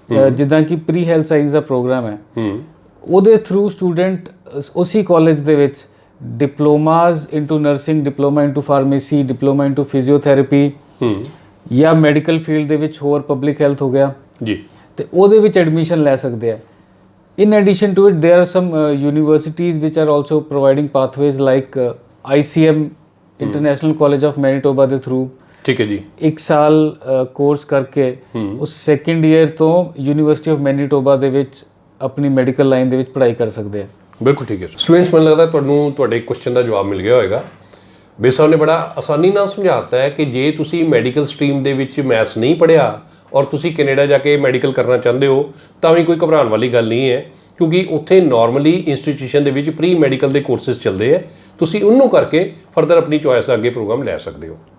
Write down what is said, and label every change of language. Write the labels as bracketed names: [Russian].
[Punjabi] ਜਿੱਦਾਂ ਕਿ pre health science ਦਾ programme ਹੈ, ਉਹਦੇ ਥਰੂ ਸਟੂਡੈਂਟ ਉਸੇ ਕਾਲਜ ਦੇ ਵਿੱਚ [English] diplomas into nursing, diploma into [Punjabi] pharmacy, diploma into physiotherapy ਜਾਂ ਮੈਡੀਕਲ ਫੀਲਡ ਦੇ ਵਿੱਚ ਹੋਰ ਪਬਲਿਕ ਹੈਲਥ ਹੋ ਗਿਆ ਜੀ, ਤੇ ਉਹਦੇ ਵਿੱਚ ਐਡਮਿਸ਼ਨ ਲੈ ਸਕਦੇ ਆ। [English] In addition to it, there are some universities which are also providing pathways like ICM, International College of Manitoba ਦੇ through [Punjabi] ਠੀਕ ਹੈ ਜੀ, 1 ਸਾਲ ਕੋਰਸ ਕਰਕੇ ਉਸ ਸੈਕੰਡ ਈਅਰ ਤੋਂ ਯੂਨੀਵਰਸਿਟੀ ਆਫ ਮੈਨੀਟੋਬਾ ਦੇ ਵਿੱਚ ਆਪਣੀ ਮੈਡੀਕਲ ਲਾਈਨ ਦੇ ਵਿੱਚ ਪੜ੍ਹਾਈ ਕਰ ਸਕਦੇ ਆ। ਬਿਲਕੁਲ ਠੀਕ ਹੈ ਸਟੂਡੈਂਟਸ, ਮੈਨੂੰ ਲੱਗਦਾ ਤੁਹਾਨੂੰ ਤੁਹਾਡੇ ਕੁਐਸਚਨ ਦਾ ਜਵਾਬ ਮਿਲ ਗਿਆ ਹੋਵੇਗਾ। ਬੇਸ ਸਾਹਿਬ ਨੇ ਬੜਾ ਆਸਾਨੀ ਨਾਲ ਸਮਝਾਤਾ ਹੈ ਕਿ ਜੇ ਤੁਸੀਂ ਮੈਡੀਕਲ ਸਟਰੀਮ ਦੇ ਵਿੱਚ ਮੈਥਸ ਨਹੀਂ ਪੜ੍ਹਿਆ ਔਰ ਤੁਸੀਂ ਕੈਨੇਡਾ ਜਾ ਕੇ ਮੈਡੀਕਲ ਕਰਨਾ ਚਾਹੁੰਦੇ ਹੋ ਤਾਂ ਵੀ ਕੋਈ ਘਬਰਾਉਣ ਵਾਲੀ ਗੱਲ ਨਹੀਂ ਹੈ, ਕਿਉਂਕਿ ਉੱਥੇ ਨਾਰਮਲੀ ਇੰਸਟੀਟਿਊਸ਼ਨ ਦੇ ਵਿੱਚ ਪ੍ਰੀ ਮੈਡੀਕਲ ਦੇ ਕੋਰਸਿਸ ਚੱਲਦੇ ਹੈ, ਤੁਸੀਂ ਉਹਨੂੰ ਕਰਕੇ ਫਰਦਰ ਆਪਣੀ ਚੋਇਸ ਦਾ ਅੱਗੇ ਪ੍ਰੋਗਰਾਮ ਲੈ ਸਕਦੇ ਹੋ।